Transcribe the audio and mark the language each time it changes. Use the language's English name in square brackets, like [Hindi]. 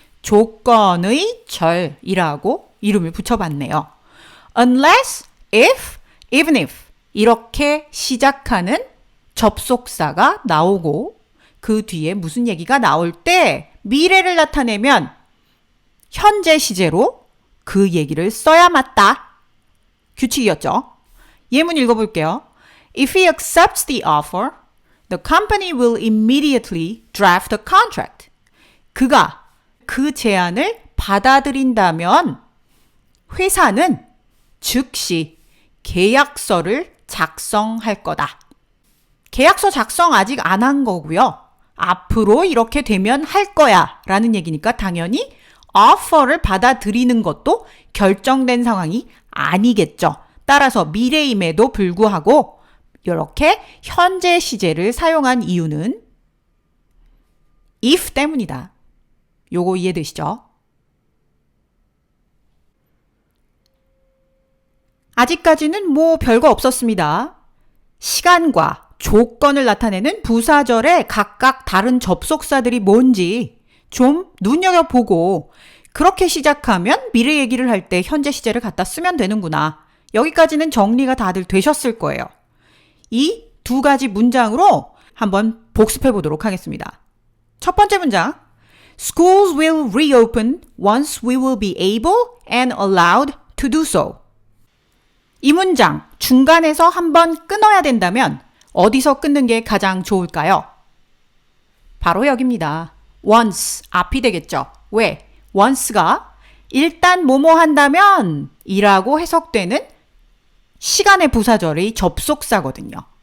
[Korean] 조건의 절이라고 이름을 붙여봤네요. unless, if, even if 이렇게 시작하는 접속사가 나오고 그 뒤에 무슨 얘기가 나올 때 미래를 나타내면 현재 시제로 그 얘기를 써야 맞다. 규칙이었죠. 예문 읽어볼게요. [English] If he accepts the offer, the company will immediately draft a contract. [Korean] 그가 그 제안을 받아들인다면 회사는 즉시 계약서를 작성할 거다. 계약서 작성 아직 안 한 거고요. 앞으로 이렇게 되면 할 거야 라는 얘기니까 당연히 offer를 받아들이는 것도 결정된 상황이 아니겠죠. 따라서 미래임에도 불구하고 이렇게 현재 시제를 사용한 이유는 if 때문이다. 요거 이해되시죠? 아직까지는 뭐 별거 없었습니다. 시간과 조건을 나타내는 부사절의 각각 다른 접속사들이 뭔지 좀 눈여겨보고 그렇게 시작하면 미래 얘기를 할 때 현재 시제를 갖다 쓰면 되는구나. 여기까지는 정리가 다들 되셨을 거예요. 이 두 가지 문장으로 한번 복습해 보도록 하겠습니다. 첫 번째 문장. [English] Schools will reopen once we will be able and allowed to do so. [Korean] 이 문장 중간에서 한번 끊어야 된다면 어디서 끊는 게 가장 좋을까요? 바로 여기입니다. once 앞이 되겠죠. 왜? once가 일단 뭐뭐 한다면 이라고 해석되는 시간의 부사절의 접속사거든요.